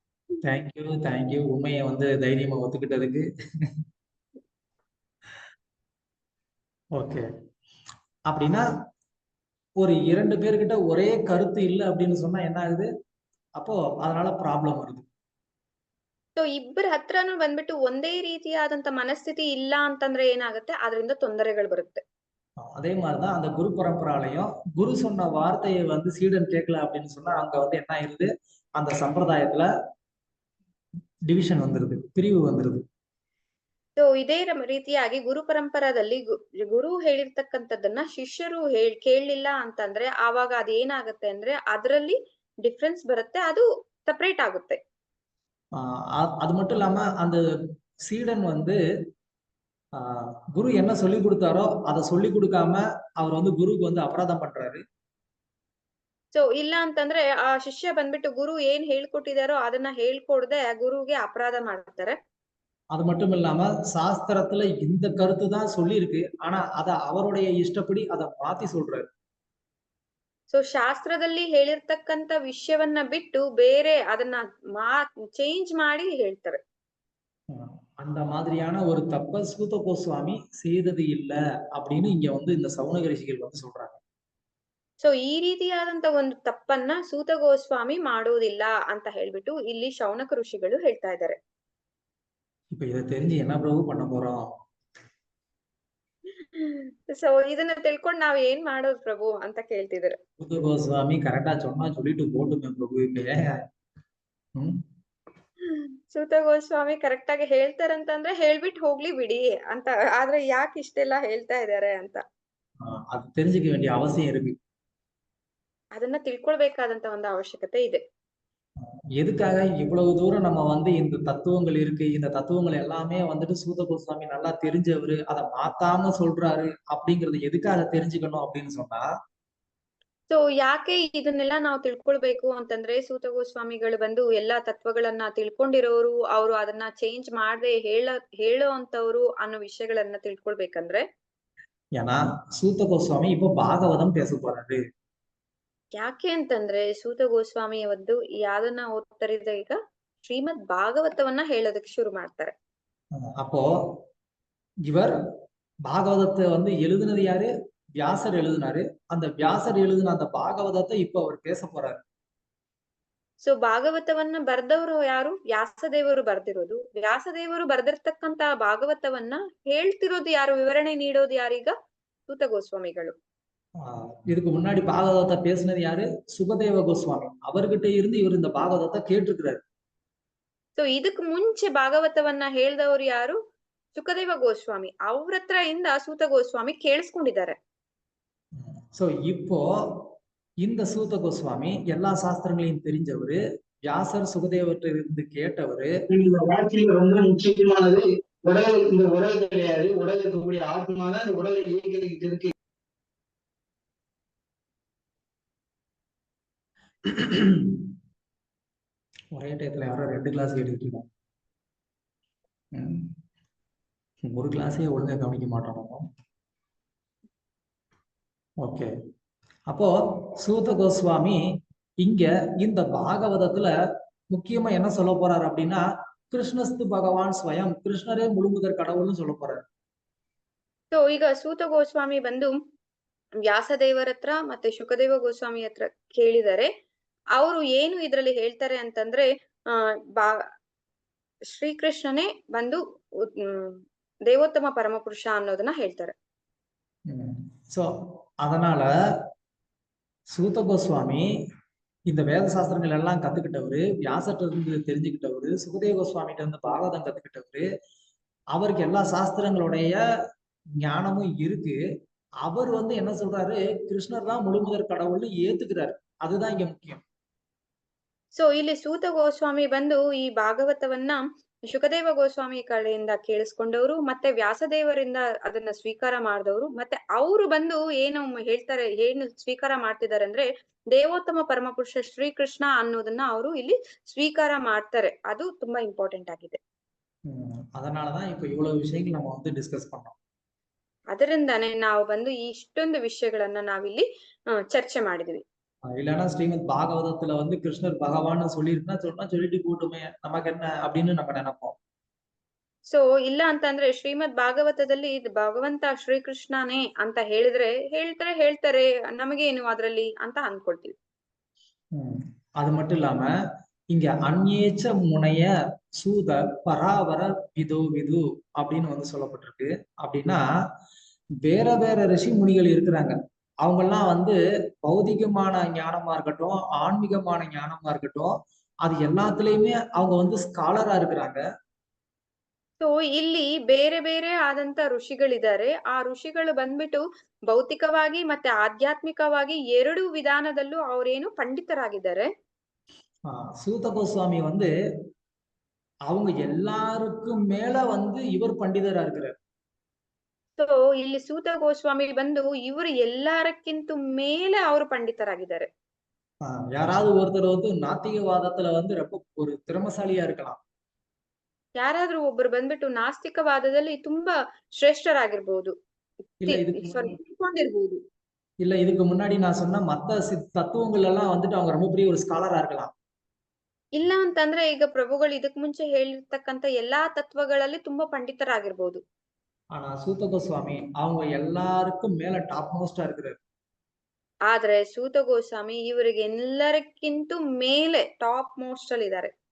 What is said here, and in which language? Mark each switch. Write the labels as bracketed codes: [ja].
[ta] Thank you உண்மையை வந்து தைரியமா ஒத்துக்கிட்டதுக்கு. ஓகே, அப்படின்னா ஒரு 2 பேர்கிட்ட ஒரே கருத்து இல்லை அப்படின்னு சொன்னா என்ன ஆகுது? அப்போ அதனால ப்ராப்ளம் வருது. [kn] ಸೊ ಇಬ್ಬರ ಹತ್ರನೂ ಬಂದ್ಬಿಟ್ಟು ಒಂದೇ ರೀತಿಯಾದಂತ ಮನಸ್ಥಿತಿ ಇಲ್ಲ ಅಂತಂದ್ರೆ ಏನಾಗುತ್ತೆ? ಅದರಿಂದ ತೊಂದರೆಗಳು ಬರುತ್ತೆ. [ta] அதே மாதிரிதான் அந்த குரு பரம்பராலையும் குரு சொன்ன வார்த்தையை வந்து சீடன் கேட்கல அப்படின்னு சொன்னா அங்க வந்து என்ன ஆயிருது? அந்த சம்பிரதாயத்துல டிவிஷன் வந்துருது, பிரிவு வந்துருது. [kn] ಸೊ ಇದೇ ರೀತಿಯಾಗಿ ಗುರು ಪರಂಪರಾದಲ್ಲಿ ಗುರು ಹೇಳಿರ್ತಕ್ಕಂಥದ್ದನ್ನ ಶಿಷ್ಯರು ಕೇಳಲಿಲ್ಲ ಅಂತಂದ್ರೆ ಆವಾಗ ಅದೇನಾಗುತ್ತೆ ಅಂದ್ರೆ ಅದರಲ್ಲಿ ಡಿಫ್ರೆನ್ಸ್ ಬರುತ್ತೆ, ಅದು ಸಪರೇಟ್ ಆಗುತ್ತೆ. [ta] அது மட்டும் இல்லாம அந்த சீடன் வந்து குரு என்ன சொல்லி கொடுத்தாரோ அதை சொல்லி கொடுக்காம அவர் வந்து குருக்கு வந்து அபராதம் பண்றாரு. [kn] ಸೊ ಇಲ್ಲ ಅಂತಂದ್ರೆ ಆ ಶಿಷ್ಯ ಬಂದ್ಬಿಟ್ಟು ಗುರು ಏನ್ ಹೇಳ್ಕೊಟ್ಟಿದಾರೋ ಅದನ್ನ ಹೇಳ್ಕೊಡದೆ ಗುರುಗೆ ಅಪರಾಧ ಮಾಡ್ತಾರೆ. [ta] அது மட்டும் இல்லாம சாஸ்திரத்துல இந்த கருத்து தான் சொல்லி இருக்கு, ஆனா அத அவருடைய இஷ்டப்படி அதை மாத்தி சொல்றாரு. [kn] ಸೊ ಶಾಸ್ತ್ರದಲ್ಲಿ ಹೇಳಿರ್ತಕ್ಕಂಥ ವಿಷಯವನ್ನ ಬಿಟ್ಟು ಬೇರೆ ಅದನ್ನ ಚೇಂಜ್ ಮಾಡಿ ಹೇಳ್ತಾರೆ. [ta] அந்த மாதிரியான ஒரு தப்ப சூத கோஸ்வாமி செய்தது இல்ல அப்படின்னு இங்க வந்து இந்த சவுனக ரிஷிகள் வந்து சொல்றாங்க. [kn] ಸೊ ಈ ರೀತಿಯಾದಂತ ಒಂದು ತಪ್ಪನ್ನ ಸೂತ ಗೋಸ್ವಾಮಿ ಮಾಡೋದಿಲ್ಲ ಅಂತ ಹೇಳ್ಬಿಟ್ಟು ಇಲ್ಲಿ ಶೌನಕ ಋಷಿಗಳು ಹೇಳ್ತಾ ಇದ್ದಾರೆ. [ta] இப்ப இதை தெரிஞ்சு என்ன பிரபு பண்ண போறோம்? [kn] ಸೊ ಇದನ್ನ ತಿಳ್ಕೊಂಡು ನಾವ್ ಏನ್ ಮಾಡೋದು ಪ್ರಭು ಅಂತ ಕೇಳ್ತಿದ್ರು. [ta] சூத கோஸ்வாமி கரெக்டா சொன்னா சொல்லிட்டு போட்டுமே பிரபு. இப்ப [kn] ಸೂತ ಗೋಸ್ವಾಮಿ ಕರೆಕ್ಟ್ ಆಗಿ ಹೇಳ್ತಾರಂತಂದ್ರೆ ಹೇಳ್ಬಿಟ್ಟು ಹೋಗ್ಲಿ ಬಿಡಿ ಅಂತ, ಆದ್ರೆ ಯಾಕೆ ಇಷ್ಟೆಲ್ಲ ಹೇಳ್ತಾ ಇದಾರೆ ಅಂತ [ta] அது தெரிஞ்சுக்க வேண்டிய அவசியம் இருக்கு. [kn] ಅದನ್ನ ತಿಳ್ಕೊಳ್ಬೇಕಾದಂತ ಒಂದು ಅವಶ್ಯಕತೆ ಇದೆ. [ta] எதுக்காக இவ்வளவு தூரம் நம்ம வந்து இந்த தத்துவங்கள் இருக்கு, இந்த தத்துவங்கள் எல்லாமே வந்துட்டு சூத கோஸ்வாமி நல்லா தெரிஞ்சவரு, அதை மாத்தாம சொல்றாரு அப்படிங்கறது எதுக்காக தெரிஞ்சுக்கணும் அப்படின்னு சொன்னா, [kn] ಸೊ ಯಾಕೆ ಇದನ್ನೆಲ್ಲ ನಾವು ತಿಳ್ಕೊಳ್ಬೇಕು ಅಂತಂದ್ರೆ ಸೂತ ಗೋಸ್ವಾಮಿಗಳು ಬಂದು ಎಲ್ಲಾ ತತ್ವಗಳನ್ನ ತಿಳ್ಕೊಂಡಿರೋರು, ಅವರು ಅದನ್ನ ಚೇಂಜ್ ಮಾಡದೆ ಹೇಳೋ ಅಂತವ್ರು ಅನ್ನೋ ವಿಷಯಗಳನ್ನ ತಿಳ್ಕೊಳ್ಬೇಕಂದ್ರೆ, [ta] ஏன்னா சூத கோஸ்வாமி இப்போ பாகவதம் பேச போறாரு. [kn] ಯಾಕೆ ಅಂತಂದ್ರೆ ಸೂತ ಗೋಸ್ವಾಮಿ ಅವತ್ತು ಯಾವ್ದನ್ನ ಓದ್ತಾರೆ ಈಗ? ಶ್ರೀಮದ್ ಭಾಗವತವನ್ನ ಹೇಳೋದಕ್ಕೆ ಶುರು ಮಾಡ್ತಾರೆ. [ta] அப்போ இவர் பாகவதத்தை வந்து எழுதுனது யாரு? வியாசர் எழுதினாரு. அந்த வியாசர் எழுதின அந்த பாகவதத்தை இப்ப அவர் பேச போறாரு. [kn] ಸೊ ಭಾಗವತವನ್ನ ಬರ್ದವರು ಯಾರು? ವ್ಯಾಸದೇವರು ಬರ್ದಿರೋದು. ವ್ಯಾಸದೇವರು ಬರ್ದಿರ್ತಕ್ಕಂತ ಭಾಗವತವನ್ನ ಹೇಳ್ತಿರೋದು ಯಾರು? ವಿವರಣೆ ನೀಡೋದು ಯಾರೀಗ? ಸೂತ ಗೋಸ್ವಾಮಿಗಳು. [ta] இதுக்கு முன்னாடி பாகவதத்தை பேசினது யாரு? சுகதேவ கோஸ்வாமி. அவர்கிட்ட இருந்து இவர் இந்த பாகவதத்தை கேட்டிருக்கிறாரு. [kn] ಸೊ ಇದಕ್ ಮುಂಚೆ ಭಾಗವತವನ್ನ ಹೇಳ್ದವ್ರು ಯಾರು? ಸುಖದೇವ ಗೋಸ್ವಾಮಿ. ಅವ್ರ ಹತ್ರ ಇಂದ ಸೂತ ಗೋಸ್ವಾಮಿ ಕೇಳಿಸ್ಕೊಂಡಿದ್ದಾರೆ. [ta] சோ இப்போ இந்த சூத கோஸ்வாமி எல்லா சாஸ்திரங்களையும் தெரிஞ்சவரு, வியாசர் சுகதேவர்கிட்ட இருந்து கேட்டவரு. இந்த வாழ்க்கையில ரொம்ப முக்கியமானது உடல். இந்த உடல் கிடையாது, உடல் இருக்கக்கூடிய ஆத்மா தான் இந்த உடலை இயக்கிட்டு இருக்கு. ஒரே டயத்துல யாரோ 2 கிளாஸ் கேட்டுக்கிட்டு இருக்காங்க. ஒரு கிளாஸே ஒழுங்கா கவனிக்க மாட்டோம். ஓகே, அப்போ சூத கோஸ்வாமி இங்க இந்த பாகவதத்துல முக்கியமா என்ன சொல்ல போறாரு அப்படின்னா, [sa] கிருஷ்ணஸ்து பகவான் ஸ்வயம், [ta] கிருஷ்ணரே முழுமுதற் கடவுள்னு சொல்ல போறாரு. [kn] ಸೊ ಈಗ ಸೂತ ಗೋಸ್ವಾಮಿ ಬಂದು ವ್ಯಾಸದೇವರ ಹತ್ರ ಮತ್ತೆ ಶುಕದೇವ ಗೋಸ್ವಾಮಿ ಹತ್ರ ಕೇಳಿದರೆ, ಅವರು ಏನು ಇದ್ರಲ್ಲಿ ಹೇಳ್ತಾರೆ ಅಂತಂದ್ರೆ ಶ್ರೀಕೃಷ್ಣನೇ ಬಂದು ದೇವೋತ್ತಮ ಪರಮಪುರುಷ ಅನ್ನೋದನ್ನ ಹೇಳ್ತಾರೆ. [ta] சோ அதனால சூத கோஸ்வாமி இந்த வேத சாஸ்திரங்கள் எல்லாம் கத்துக்கிட்டவரு, வியாசர்ட்ட இருந்து தெரிஞ்சுக்கிட்டவரு, சுகதேவ கோஸ்வாமிகிட்ட இருந்து பாகவதம் கத்துக்கிட்டவரு, அவருக்கு எல்லா சாஸ்திரங்களுடைய ஞானமும் இருக்கு. அவர் வந்து என்ன சொல்றாரு? கிருஷ்ணர் தான் முழுமுதற் கடவுள்னு ஏத்துக்கிறாரு. அதுதான் இங்க முக்கியம். [kn] ಸೊ ಇಲ್ಲಿ ಸೂತ ಗೋಸ್ವಾಮಿ ಬಂದು ಈ ಭಾಗವತವನ್ನ ಶುಕದೇವ ಗೋಸ್ವಾಮಿ ಕಡೆಯಿಂದ ಕೇಳಿಸ್ಕೊಂಡವರು, ಮತ್ತೆ ವ್ಯಾಸದೇವರಿಂದ ಅದನ್ನ ಸ್ವೀಕಾರ ಮಾಡಿದವರು, ಮತ್ತೆ ಅವರು ಬಂದು ಏನು ಹೇಳ್ತಾರೆ, ಏನು ಸ್ವೀಕಾರ ಮಾಡ್ತಿದ್ದಾರೆ ಅಂದ್ರೆ ದೇವೋತ್ತಮ ಪರಮಪುರುಷ ಶ್ರೀಕೃಷ್ಣ ಅನ್ನೋದನ್ನ ಅವರು ಇಲ್ಲಿ ಸ್ವೀಕಾರ ಮಾಡ್ತಾರೆ. ಅದು ತುಂಬಾ ಇಂಪಾರ್ಟೆಂಟ್ ಆಗಿದೆ. [ta] அதனாலதான் இப்ப இவ்வளவு விஷயங்கள் நம்ம வந்து டிஸ்கஸ் பண்ணோம். [kn] ಅದರಿಂದಾನೇ ನಾವು ಬಂದು ಇಷ್ಟೊಂದು ವಿಷಯಗಳನ್ನ ನಾವಿಲ್ಲಿ ಚರ್ಚೆ ಮಾಡಿದ್ವಿ. [ta] இல்லைன்னா ஸ்ரீமத் பாகவதத்துல வந்து கிருஷ்ணர் பகவான் சொல்லியிருந்தா சொல்லிட்டு போட்டுமே நமக்கு என்ன அப்படின்னு நம்ம நினைப்போம். [kn] ಸೊ ಇಲ್ಲ ಅಂತಂದ್ರೆ ಶ್ರೀಮದ್ ಭಾಗವತದಲ್ಲಿ ಭಗವಂತ ಶ್ರೀಕೃಷ್ಣನೇ ಅಂತ ಹೇಳಿದ್ರೆ ಹೇಳ್ತಾರೆ ನಮಗೇನು ಅದ್ರಲ್ಲಿ ಅಂತ ಅನ್ಕೊಳ್ತೀವಿ. [ta] அது மட்டும் இல்லாம இங்க [sa] அந்நேச்ச முனைய சூத பராவர விது [ta] அப்படின்னு வந்து சொல்லப்பட்டிருக்கு. அப்படின்னா வேற வேற ரிஷி முனிகள் இருக்கிறாங்க. அவங்க எல்லாம் வந்து பௌதிகமான ஞானமா இருக்கட்டும், ஆன்மீகமான ஞானமா இருக்கட்டும், அது எல்லாத்துலயுமே அவங்க வந்து ஸ்காலரா இருக்கிறாங்க. [kn] ಸೊ ಇಲ್ಲಿ ಬೇರೆ ಬೇರೆ ಆದಂತ ಋಷಿಗಳಿದ್ದಾರೆ. ಆ ಋಷಿಗಳು ಬಂದ್ಬಿಟ್ಟು ಭೌತಿಕವಾಗಿ ಮತ್ತೆ ಆಧ್ಯಾತ್ಮಿಕವಾಗಿ ಎರಡು ವಿಧಾನದಲ್ಲೂ ಅವರೇನು ಪಂಡಿತರಾಗಿದ್ದಾರೆ. [ta] சூத கோஸ்வாமி வந்து அவங்க எல்லாருக்கும் மேல வந்து இவர் பண்டிதரா இருக்கிறார். [kn] ಸೊ ಇಲ್ಲಿ ಸೂತ ಗೋಸ್ವಾಮಿ ಬಂದು ಇವರು ಎಲ್ಲಾರಕ್ಕಿಂತ ಮೇಲೆ ಅವರು ಪಂಡಿತರಾಗಿದ್ದಾರೆ. [ta] யாராவது ஒருத்தர் வந்து நாத்திகவாதத்துல வந்து ரொம்ப ஒரு திறமசாலியா இருக்கலாம். [kn] ಯಾರಾದ್ರೂ ಒಬ್ರು ಬಂದ್ಬಿಟ್ಟು ನಾಸ್ತಿಕವಾದದಲ್ಲಿ ತುಂಬಾ ಶ್ರೇಷ್ಠರಾಗಿರ್ಬೋದು, ತಿಳ್ಕೊಂಡಿರ್ಬೋದು. [ta] இல்ல இதுக்கு முன்னாடி நான் சொன்ன மத்த தத்துவங்கள் எல்லாம் வந்துட்டு அவங்க ரொம்ப பெரிய ஒரு ஸ்காலரா இருக்கலாம். [kn] ಇಲ್ಲ ಅಂತಂದ್ರೆ ಈಗ ಪ್ರಭುಗಳು ಇದಕ್ ಮುಂಚೆ ಹೇಳಿರ್ತಕ್ಕಂತ ಎಲ್ಲಾ ತತ್ವಗಳಲ್ಲಿ ತುಂಬಾ ಪಂಡಿತರಾಗಿರ್ಬೋದು. [ta] ஆனா சூத கோஸ்வாமி அவங்க எல்லாருக்கும் மேல டாப் மோஸ்டா இருக்கிறார். [kn] ಆದ್ರೆ ಸೂತ ಗೋಸ್ವಾಮಿ ಇವರಿಗೆ ಎಲ್ಲರಕ್ಕಿಂತ ಮೇಲೆ ಟಾಪ್ ಮೋಸ್ಟ್ ಅಲ್ಲಿ ಇದ್ದಾರೆ.